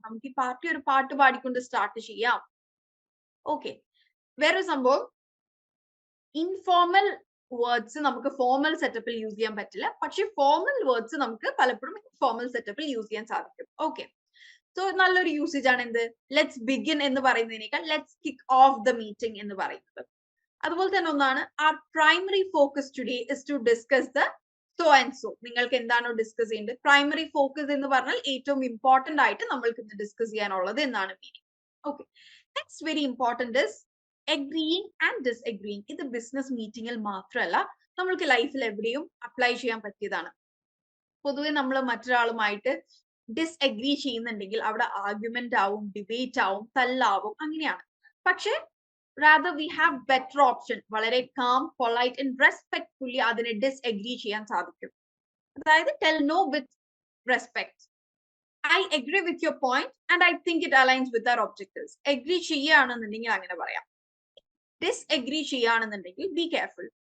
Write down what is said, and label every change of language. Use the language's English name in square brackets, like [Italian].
[Malayalam] നമുക്ക് ഈ പാർട്ടി ഒരു പാട്ട് പാടിക്കൊണ്ട് സ്റ്റാർട്ട് ചെയ്യാം. ഓക്കെ, വേറൊരു സംഭവം, ഇൻഫോർമൽ വേർഡ്സ് നമുക്ക് ഫോർമൽ സെറ്റപ്പിൽ യൂസ് ചെയ്യാൻ പറ്റില്ല, പക്ഷെ ഫോർമൽ വേർഡ്സ് നമുക്ക് പലപ്പോഴും ഇൻഫോർമൽ സെറ്റപ്പിൽ യൂസ് ചെയ്യാൻ സാധിക്കും. ഓക്കെ, സോ നല്ലൊരു യൂസേജ് ആണ് എന്ത്, [English] let's begin [Malayalam] എന്ന് പറയുന്നതിനേക്കാൾ [English] let's kick off the meeting [Malayalam] എന്ന് പറയുന്നത്. അതുപോലെ തന്നെ ഒന്നാണ്, [English] our primary focus today is to discuss the so and so. [Malayalam] നിങ്ങൾക്ക് എന്താണോ ഡിസ്കസ് ചെയ്യേണ്ടത്, പ്രൈമറി ഫോക്കസ് എന്ന് പറഞ്ഞാൽ ഏറ്റവും ഇമ്പോർട്ടന്റ് ആയിട്ട് നമ്മൾക്ക് ഇന്ന് ഡിസ്കസ് ചെയ്യാനുള്ളത് എന്നാണ് meaning. [English] Okay, next very important is agreeing and disagreeing. [Malayalam] ഇത് ബിസിനസ് മീറ്റിംഗിൽ മാത്രമല്ല, നമ്മൾക്ക് ലൈഫിൽ എവിടെയും അപ്ലൈ ചെയ്യാൻ പറ്റിയതാണ്. പൊതുവെ നമ്മൾ മറ്റൊരാളുമായിട്ട് ഡിസ്അഗ്രി ചെയ്യുന്നുണ്ടെങ്കിൽ അവിടെ ആർഗ്യുമെന്റ് ആവും, ഡിബേറ്റ് ആവും, തല്ലാവും, അങ്ങനെയാണ്. [English] പക്ഷെ rather we have better option. [Malayalam] വളരെ [English] calm, polite and respectfully [Malayalam] അതിനെ ഡിസ്അഗ്രി ചെയ്യാൻ സാധിക്കും. അതായത് [English] tell no with respect. I agree with your point and I think it aligns with our objectives. [Malayalam] Agree ചെയ്യുകയാണെന്നുണ്ടെങ്കിൽ അങ്ങനെ പറയാം. ഡിസ്അഗ്രി ചെയ്യുകയാണെന്നുണ്ടെങ്കിൽ [English] be careful.